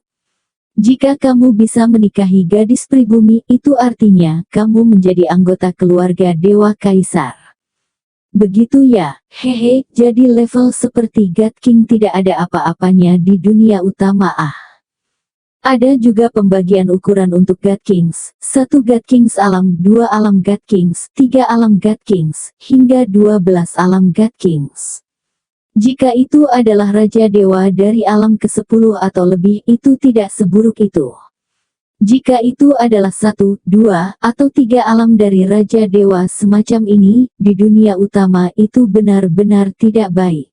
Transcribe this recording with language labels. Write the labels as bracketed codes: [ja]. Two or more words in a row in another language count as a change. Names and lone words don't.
[id] Jika kamu bisa menikahi gadis pribumi, itu artinya kamu menjadi anggota keluarga dewa kaisar. Begitu ya, hehe, jadi level seperti [en] God King [id] tidak ada apa-apanya di dunia utama ah. Ada juga pembagian ukuran untuk [en] God Kings, [id] 1 [en] God Kings [id] alam, 2 alam [en] God Kings, [id] 3 alam [en] God Kings, [id] hingga 12 alam [en] God Kings. [id] Jika itu adalah Raja Dewa dari alam ke-10 atau lebih, itu tidak seburuk itu. Jika itu adalah 1, 2, atau 3 alam dari Raja Dewa semacam ini, di dunia utama itu benar-benar tidak baik.